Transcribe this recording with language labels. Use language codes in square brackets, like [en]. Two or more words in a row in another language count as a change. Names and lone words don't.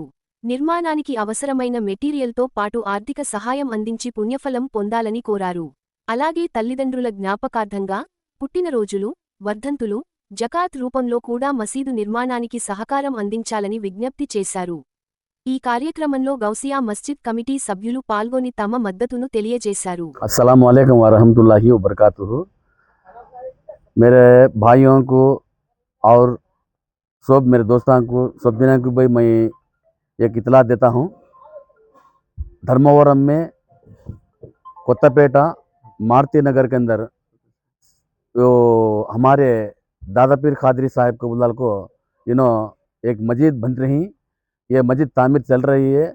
[te] నిర్మాణానికి అవసరమైన మెటీరియల్తో పాటు ఆర్థిక సహాయం అందించి పుణ్యఫలం పొందాలని కోరారు. అలాగే తల్లిదండ్రుల జ్ఞాపకార్థంగా పుట్టినరోజులు, వర్ధంతులు, జకాత్ రూపంలో కూడా మసీదు నిర్మాణానికి సహకారం అందించాలని విజ్ఞప్తి చేశారు. ఈ కార్యక్రమంలో గౌసియా మస్జిద్ కమిటీ సభ్యులు పాల్గొని తమ మద్దతును తెలియజేశారు. [ar] السلام عليكم ورحمة الله وبركاته. [hi] मेरे भाइयों को और सब मेरे दोस्तों को सब जन को भाई मैं एक इतला देता हूँ। धर्मवरम में कोत्तापेटा मारुति नगर के अंदर जो हमारे दादापीर खादरी साहब कबूलाल को एक मस्जिद बन रही, ये मस्जिद तामीर चल रही है।